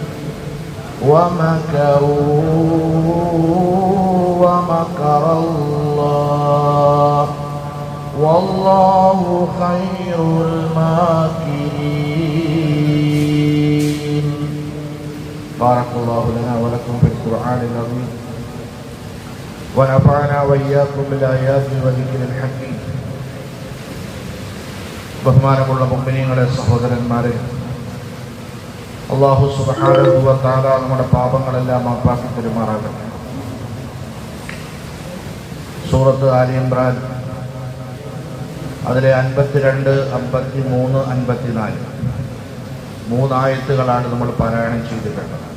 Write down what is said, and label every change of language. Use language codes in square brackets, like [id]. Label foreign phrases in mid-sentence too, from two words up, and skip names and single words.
[ar] ومكروا ومكر الله والله خير الماكرين. بارك الله لنا ولكم في القرآن العظيم ونفعنا وإياكم بالآيات والذكر الحكيم. [ml] ബഹുമാനമുള്ള മുഅ്മിനീങ്ങളെ, സഹോദരന്മാരെ, [ar] الله سبحانه وتعالى [ml] നമ്മുടെ പാപങ്ങളെല്ലാം മാപ്പാക്കി തരുമാറാകട്ടെ. സൂറത്ത് ആലി ഇംറാൻ അതിലെ 52, 53, 54 മൂന്നായത്തുകളാണ് നമ്മൾ പാരായണം ചെയ്തിട്ടുള്ളത്.